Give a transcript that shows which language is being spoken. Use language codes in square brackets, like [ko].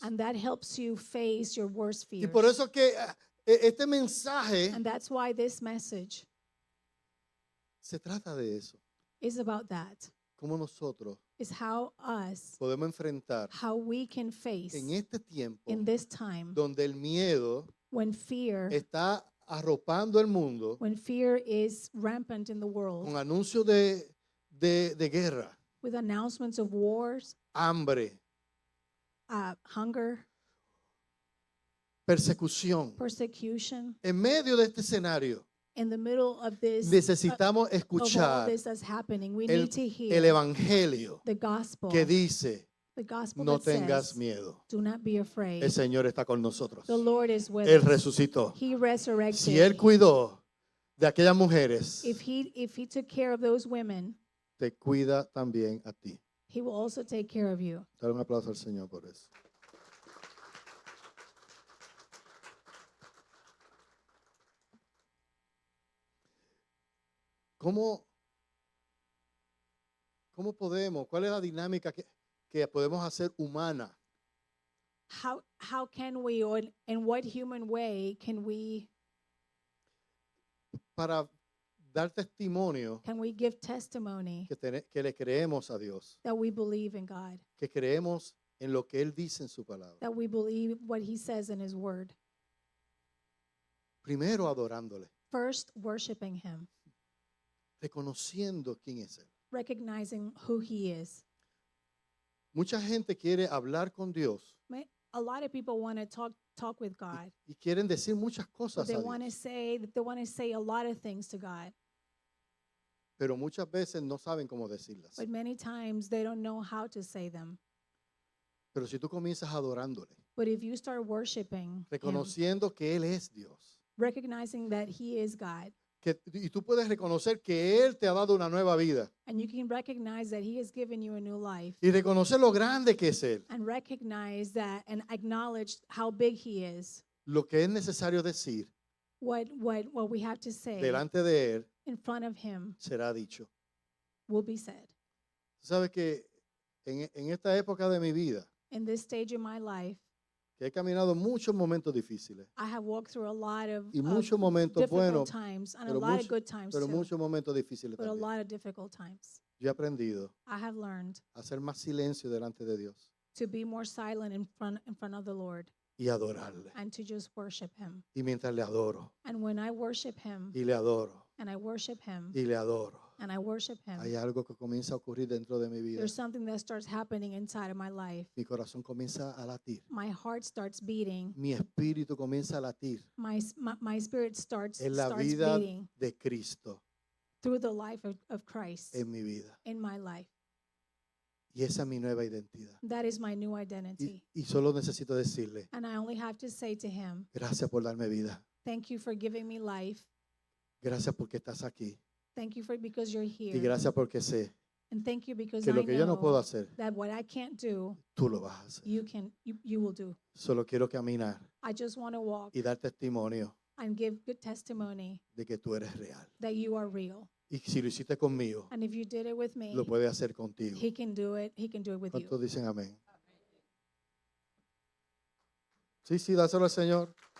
[en] And that helps you face your worst [es] Y [en] fears. [es] por eso que este mensaje [en] And that's why this message [es] se trata de eso. [en] is about that. [es] Cómo nosotros [en] Is how [es] podemos enfrentar [en] how we can face [es] en este tiempo [en] in this time [es] donde el miedo [en] when fear [es] está arropando el mundo [en] is rampant in the world [es] con anuncios de guerra, [en] with announcements of wars, [es] hambre, [en] hunger, [es] persecución. [en] persecution. [es] En medio de este escenario [en] In the middle of this, [es] necesitamos [en] of all [es] escuchar [en] this that's happening, we [es] el, [en] need to [es] el [en] hear [es] evangelio [en] the gospel. [es] que dice, [en] The gospel [es] no [en] that [es] tengas [en] says, [es] miedo. [en] "Do not be afraid. [es] El Señor está con nosotros. [en] The Lord is with [es] Él [en] us. [es] resucitó. [en] He resurrected. [es] Si Él cuidó de aquellas mujeres, [en] If he took care of those women, [es] te cuida también a ti. [en] He will also take care of you." [es] Dale un aplauso al Señor por eso. ¿Cómo podemos, cuál es la dinámica que podemos hacer humana [en] How can we, or in what human way can we [es] para dar testimonio [en] give testimony [es] que le creemos a Dios, [en] that we believe in God, [es] que creemos en lo que Él dice en su palabra? [en] that we believe what He says in His Word? [es] Primero adorándole, [en] First, worshiping Him, [es] reconociendo quién es Él. [en] recognizing who He is. [es] Mucha gente quiere hablar con Dios [en] A lot of people want to talk with God. [es] y quieren decir muchas cosas [en] They [es] a [en] want to [es] Dios, [en] say a lot of things to God, [es] pero muchas veces no saben cómo decirlas. [en] but many times they don't know how to say them. [es] Pero si tú comienzas adorándole, [en] But if you start worshiping Him, [es] reconociendo que Él es Dios, [en] recognizing that He is God, [es] y tú puedes reconocer que Él te ha dado una nueva vida [en] and you can recognize that He has given you a new life, [es] y reconocer lo grande que es Él, [en] and recognize that and acknowledge how big He is, [es] lo que es necesario decir [en] what we have to say [es] delante de Él [en] in front of Him [es] será dicho. [en] will be said. [es] Tú sabes que en esta época de mi vida, [en] In this stage of my life, [es] que he caminado muchos momentos difíciles [en] I have walked through a lot of [es] y muchos momentos [en] difficult [es] buenos, [en] times and a [es] pero [en] lot of [es] mucho- [en] good times [es] pero [en] too, [es] muchos momentos difíciles [en] but a [es] también. [en] lot of difficult times. [es] Yo he aprendido [en] I have learned [es] a hacer más silencio delante de Dios [en] to be more silent in front of the Lord [es] y adorarle. [en] and to just worship Him. [es] Y mientras le adoro [en] And when I worship Him [es] y le adoro [en] and I worship Him [es] y le adoro, [en] and I worship Him, [es] hay algo que comienza a ocurrir dentro de mi vida. [en] there's something that starts happening inside of my life. [es] Mi corazón comienza a latir. [en] My heart starts beating. [es] Mi espíritu comienza a latir [en] My spirit starts [es] en la [en] starts [es] vida [en] beating [es] de Cristo [en] through the life of Christ [es] en mi vida. [en] in my life. [es] Y esa es mi nueva identidad. [en] That is my new identity. [es] Y solo necesito decirle, [en] And I only have to say to Him, [es] gracias por darme vida. [en] thank you for giving me life. [es] Gracias porque estás aquí. [en] Thank you because you're [es] Y [en] here. [es] gracias porque sé [en] And thank you because [es] que [en] I [es] lo que yo no puedo [en] know [es] hacer, [en] that what I can't do, [es] tú lo vas a hacer. [en] you will do. [es] Solo quiero caminar [en] I just want to walk [es] y dar testimonio [en] and give good testimony [es] de que tú eres real. [en] that you are real. [es] Y si lo hiciste conmigo, [en] And if you did it with me, [es] lo puedes hacer contigo. [en] He can do it. He can do it with [es] ¿Cuántos [en] you. [es] dicen amén? Sí, dáselo al Señor.